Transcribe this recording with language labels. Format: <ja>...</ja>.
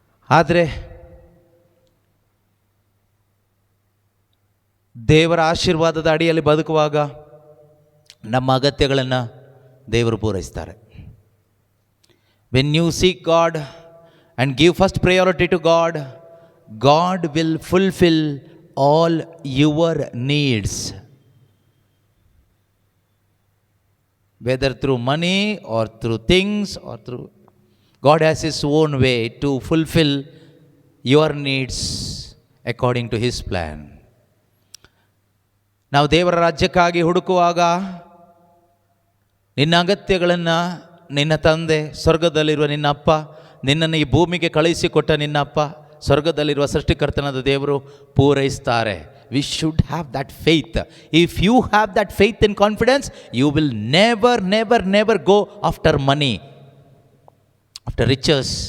<kn>ಆದರೆ ದೇವರ ಆಶೀರ್ವಾದದ ಅಡಿಯಲ್ಲಿ ಬದುಕುವಾಗ ನಮ್ಮ ಅಗತ್ಯಗಳನ್ನು ದೇವರು ಪೂರೈಸ್ತಾರೆ.</kn> <en>When you seek God and give first priority to God, God will fulfil all your needs, whether through money or through things or through, God has His own way to fulfill your needs according to His plan.</en> <kn>ನಾವು ದೇವರ ರಾಜ್ಯಕ್ಕಾಗಿ ಹುಡುಕುವಾಗ ನಿನ್ನ ಅಗತ್ಯಗಳನ್ನು ನಿನ್ನ ತಂದೆ ಸ್ವರ್ಗದಲ್ಲಿರುವ ನಿನ್ನ ಅಪ್ಪ, ನಿನ್ನನ್ನು ಈ ಭೂಮಿಗೆ ಕಳುಹಿಸಿಕೊಟ್ಟ ನಿನ್ನ ಅಪ್ಪ, ಸ್ವರ್ಗದಲ್ಲಿರುವ ಸೃಷ್ಟಿಕರ್ತನಾದ ದೇವರು ಪೂರೈಸ್ತಾರೆ.</kn> <en>We should have that faith. If you have that faith and confidence, you will never go after money, after riches.</en>